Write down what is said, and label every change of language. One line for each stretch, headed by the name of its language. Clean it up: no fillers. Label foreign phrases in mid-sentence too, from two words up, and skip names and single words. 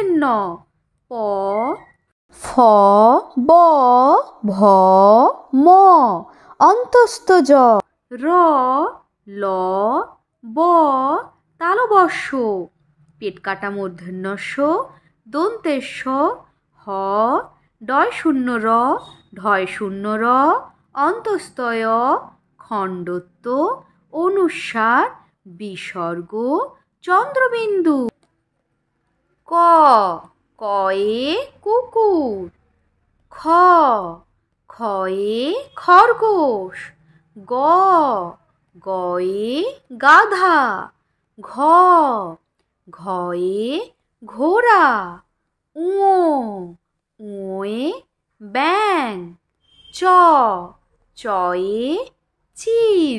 Bangla: ন, প, ফ, ব, ভ, ম, অন্তস্থ জ, র, ল, ব, তালবস্য, পেট কাটা মূর্ধন্য ষ, দন্তের স, হ, ডয় শূন্য র, ঢয় শূন্য র, অন্তস্তয়, খণ্ডত্ব, অনুস্বার, বিসর্গ, চন্দ্রবিন্দু। ক, কয়ে কুকুর। খ, খয়ে খরগোশ। গ, গয়ে গাধা। ঘ, ঘয়ে ঘোড়া। ঙ, ঙয়ে ব্যাঙ। চ, চয়ে চিল।